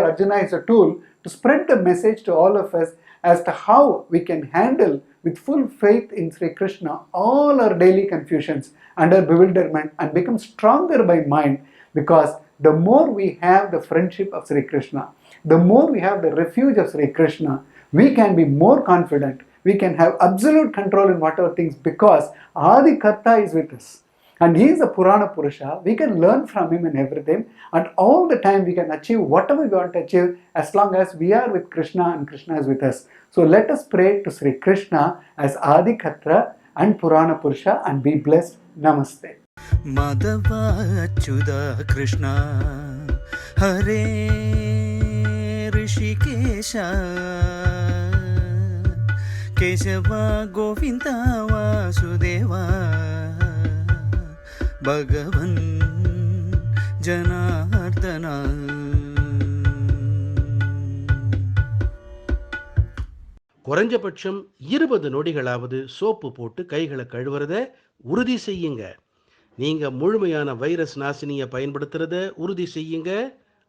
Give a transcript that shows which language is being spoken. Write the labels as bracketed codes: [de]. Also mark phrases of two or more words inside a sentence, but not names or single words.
[en] Arjuna is a tool to spread the message to all of us as to how we can handle with full faith in Sri Krishna all our daily confusions and our bewilderment, and become stronger by mind, because the more we have the friendship of Sri Krishna, the more we have the refuge of Sri Krishna, we can be more confident, we can have absolute control in whatever things, because Adikarta is with us. And he is a Purana Purusha. We can learn from him in everything, and all the time we can achieve whatever we want to achieve as long as we are with Krishna and Krishna is with us. So let us pray to Sri Krishna as Adikartra and Purana Purusha and be blessed. Namaste. Madhava Achyuta Krishna Hare Rishikesha Kesava Govinda Vasudeva Bhagavan Janardana. [ta] குறைஞ்சபட்சம் 20 நொடிகளாவது சோப்பு போட்டு கைகளை கழுவுறத உறுதி செய்யுங்க. நீங்க முழுமையான வைரஸ் நாசினியை பயன்படுத்துறத உறுதி செய்யுங்க.